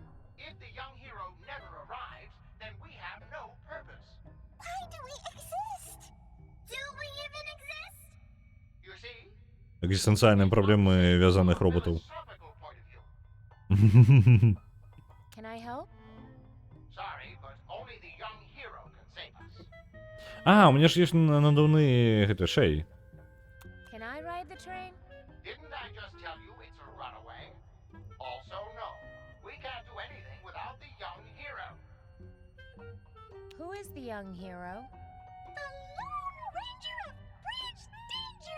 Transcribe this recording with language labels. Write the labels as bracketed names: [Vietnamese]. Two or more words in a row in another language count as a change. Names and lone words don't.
[English] If the young hero never arrives, then we have no purpose. Why do we exist? Do we even exist? You see? [Belarusian] Экзістэнцыяльныя праблемы вязаных роботаў. [English] Can I help? Sorry, but only the young hero can save us. [Belarusian] У мяне ж ёсць надувны гэты Шэй. [English] Can I ride the train? Didn't I just tell you it's a runaway? Also, no. We can't do anything without the young hero. Who is the young hero? The Lone Ranger of Bridge Danger!